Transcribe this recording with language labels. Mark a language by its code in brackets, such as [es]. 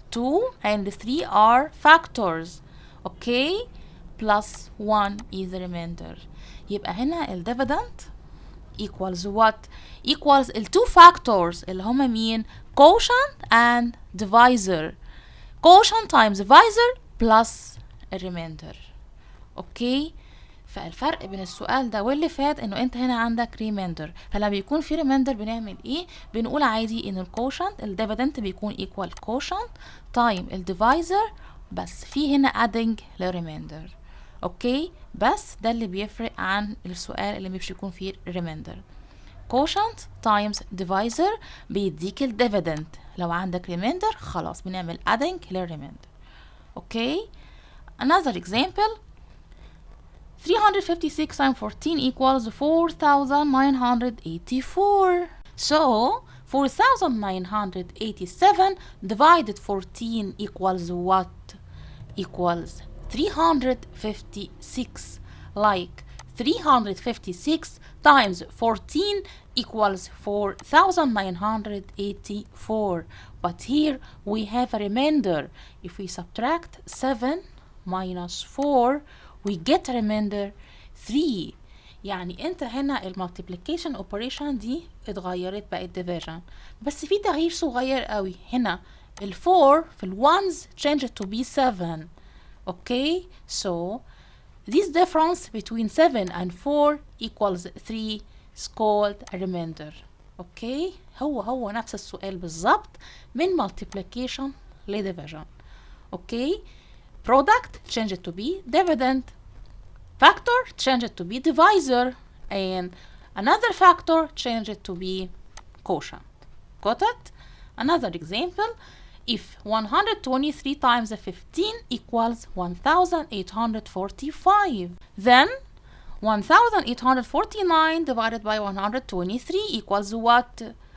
[en] 2 and 3 are factors. Okay, plus 1 is the remainder. [ar] يبقى هنا ال [en] dividend equals what? Equals [ar] ال [en] two factors [ar] اللي هما مين؟ [en] quotient and divisor. quotient times divisor plus a remainder. [ar] اوكي، فالفرق بين السؤال ده واللي فات انه انت هنا عندك remainder. فلما بيكون في remainder بنعمل ايه؟ بنقول عادي ان الكوشنت الديفيدنت بيكون [en] equal quotient time [ar] الديفايزر، بس في هنا adding لريميندر. اوكي، بس ده اللي بيفرق عن السؤال اللي مش بيكون فيه remainder. [en] quotient times divisor [ar] بيديك الديفيدنت، لو عندك remainder خلاص بنعمل adding للريميندر. [en] Okay, another example. 356 times 14 equals 4,984. So 4,987 divided 14 equals what? Equals 356. Like 356 times 14 equals 4,984. But here we have a remainder. If we subtract 7 minus 4, we get a remainder 3. [ar] يعني انت هنا المالتيبليكيشن اوبريشن دي اتغيرت بقت division، بس في تغيير صغير قوي هنا. ال 4 في ال [en] ones changed to be 7. Okay, so this difference between 7 and 4 equals 3 is called a remainder. [ar] Okay, هو نفس السؤال بالظبط من multiplication ل division. [en] Okay, product changed to be dividend, factor changed to be divisor, and another factor changed to be quotient. Got it? Another example. If 123 times 15 equals 1,845, then 1,849 divided by 123 equals what?